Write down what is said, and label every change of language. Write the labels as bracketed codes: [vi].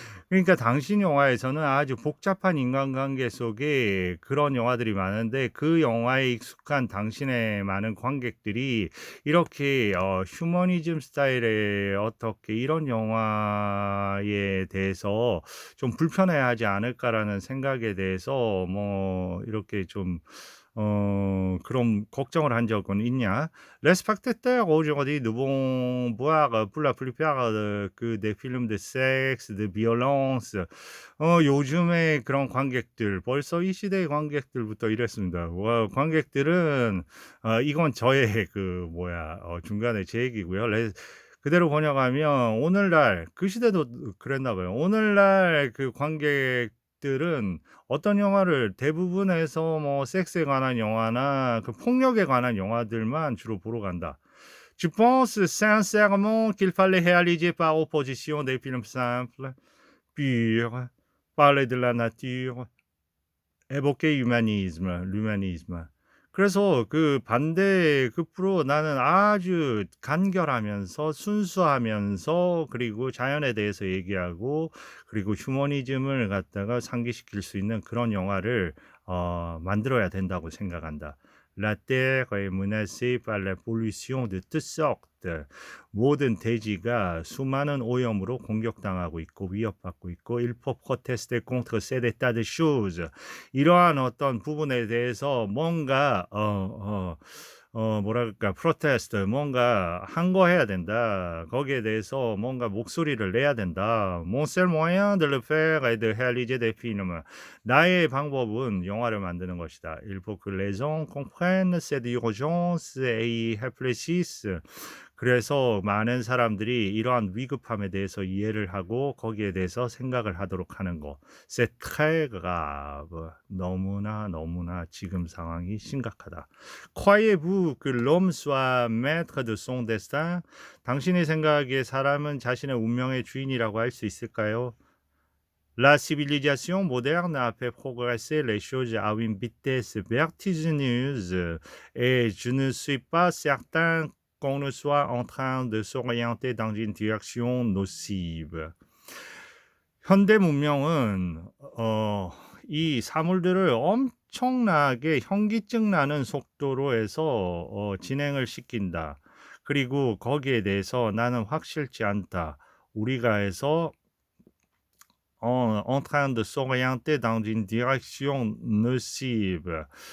[ko] 그러니까 당신 영화에서는 아주 복잡한 인간관계 속에 그런 영화들이 많은데 그 영화에 익숙한 당신의 많은 관객들이 이렇게 휴머니즘 스타일의 어떻게 이런 영화에 대해서 좀 불편해하지 않을까라는 생각에 대해서 뭐 이렇게 좀 그런 걱정을 한 적은 있냐? [fr] Les spectateurs aujourd'hui ne vont voir pour la plupart que des films de sexe, de violence. [ko] 요즘에 그런 관객들, 벌써 이 시대의 관객들부터 이랬습니다. 와, 관객들은 이건 저의 그 중간에 제 얘기고요. 그대로 번역하면 오늘날 그 시대도 그랬나 봐요. 오늘날 그 관객들은 어떤 영화를 대부분에서 뭐 섹스에 관한 영화나 그 폭력에 관한 영화들만 주로 보러 간다. [fr] Je pense sincèrement qu'il fallait réaliser par opposition des films simples, purs, parler de la nature, 에보케 류마니즘. [ko] 그래서 그 반대 급부로 나는 아주 간결하면서 순수하면서 그리고 자연에 대해서 얘기하고 그리고 휴머니즘을 갖다가 상기시킬 수 있는 그런 영화를 만들어야 된다고 생각한다. [fr] La terre est menacée par la pollution de toutes sortes. [ko] 모든 대지가 수많은 오염으로 공격당하고 있고 위협받고 있고 [fr] il faut protester contre cet état de choses. [ko] 이러한 어떤 부분에 대해서 뭔가 뭐랄까 프로테스트 뭔가 항거해야 된다. 거기에 대해서 뭔가 목소리를 내야 된다. [fr] Mon seul moyen de le faire est de réaliser des films. [ko] 나의 방법은 영화를 만드는 것이다. [fr] Il faut que les gens comprennent cette urgence et y réfléchissent. [ko] 그래서 많은 사람들이 이러한 위급함에 대해서 이해를 하고 거기에 대해서 생각을 하도록 하는 거. [fr] C'est très grave. [ko] 너무나 지금 상황이 심각하다. [fr] Croyez-vous que l'homme soit maître de son destin? [ko] 당신이 생각하기에 사람은 자신의 운명의 주인이라고 할 수 있을까요? [fr] La civilisation moderne a fait progresser les choses à une vitesse vertigineuse et je ne suis pas certain qu'on ne soit en train de s'orienter dans une direction nocive. [ko] 현대 문명은 이 사물들을 엄청나게 현기증 나는 속도로 해서 진행을 시킨다. 그리고 거기에 대해서 나는 확실치 않다. 우리가 해서 [fr] en train de s'orienter dans une direction nocive.